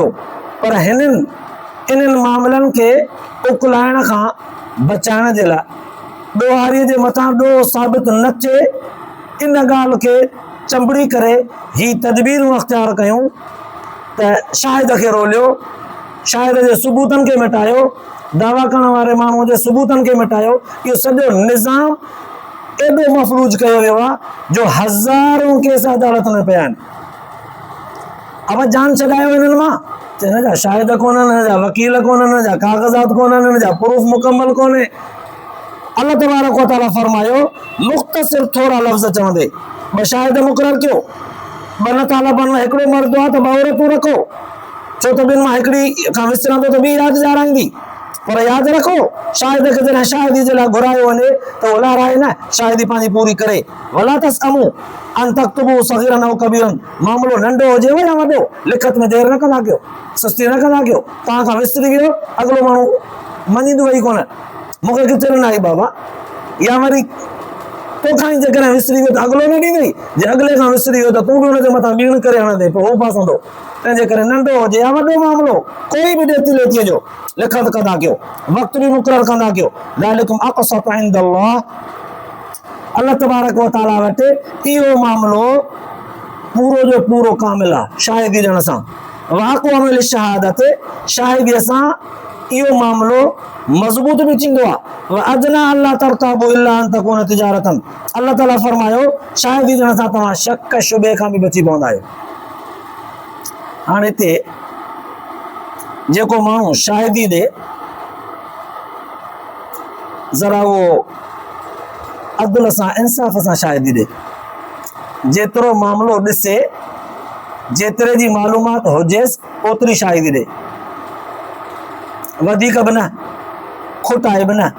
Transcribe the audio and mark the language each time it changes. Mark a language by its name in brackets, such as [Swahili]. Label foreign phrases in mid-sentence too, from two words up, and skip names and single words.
[Sindhi] पर इन्हनि मामलनि खे उकलाइण खां बचाइण जे लाइ ॾोहारीअ जे मथां ॾोह साबित न थिए, इन ॻाल्हि खे चंबड़ी करे ही तदबीरूं अख़्तियार कयूं त शाहिद खे रोलियो, शाहिद जे सबूतनि खे मिटायो, दावा करण वारे माण्हूअ जे सबूतनि खे मिटायो। इहो सॼो निज़ाम एॾो मफ़लूज कयो वियो आहे जो हज़ारों केस अदालत में पिया आहिनि। अब जान छॾायो हिननि मां, हिन जा शाहिद कोन्हनि, हिन जा वकील कोन्हनि, हिन जा काग़ज़ात कोन्हनि, हिन जा प्रूफ मुकम्मल कोन्हे। [Arabic] الله تبارك وتعالى [Sindhi] फरमायो मुख़्तसिर थोरा लफ़्ज़ चवंदे ॿ शाहिद मुक़रर कयो, ॿ नथा लभनि, हिकिड़ो मर्द आहे त ॿ औरतूं रखो, छो त ॿिनि मां हिकिड़ी खां विसरंदो त ॿी यादि ॾियाराईंदी। पर यादि रखो शाहिद खे जॾहिं शाहिदी जे लाइ घुरायो वञे त उहो लाराए न, शाहिदी पंहिंजी पूरी करे। [Arabic] ولا تسأموا أن تكتبوا صغيرا أو كبيرا, [Sindhi] मामिलो नंढो हुजेव या वॾो, लिखत में देरि न कंदा कयो, सुस्ती न कंदा कयो। तव्हां खां विसरी वियो, अॻिलो माण्हू मञींदो वई कोन, मूंखे किथे न आई बाबा, या वरी तोखां ई जेकॾहिं विसरी वियो त अॻिलो न ॾींदई, जे अॻिले खां विसरी वियो त तूं बि हुनजे मथां ॿीण करे हणंदे, पोइ उहो फासंदो। तंहिंजे करे नंढो हुजे या वॾो मामिलो, कोई बि ॾेती लेतीअ जो लिखत कंदा कयो, वक़्तु बि मुक़ररु कंदा कयो। [Arabic] ذلكم أقسط عند الله, الله تبارك وتعالى [Sindhi] वटि इहो मामिलो पूरो जो पूरो कामिल आहे शाहिदी ॾियण सां। वाक़अ में शहादत, शाहिदीअ सां इहो मामिलो मज़बूत भी थींदो आहे। [Arabic] وأدنى الله ترتاب إلا أن تكون تجارة, [Sindhi] अल्लाह ताला फरमायो शाहिदी ॾियण सां तव्हां शक शुबे खां बि बची पवंदा आहियो। हाणे हिते जेको माण्हू शाहिदी ॾे, ज़रा उहो अदल सां इंसाफ़ सां शाहिदी ॾे, जेतिरो मामिलो ॾिसे, जेतिरे जी मालूमात हुजेसि ओतिरी शाहिदी ॾे, वधीक बि न, खोटाए बि न।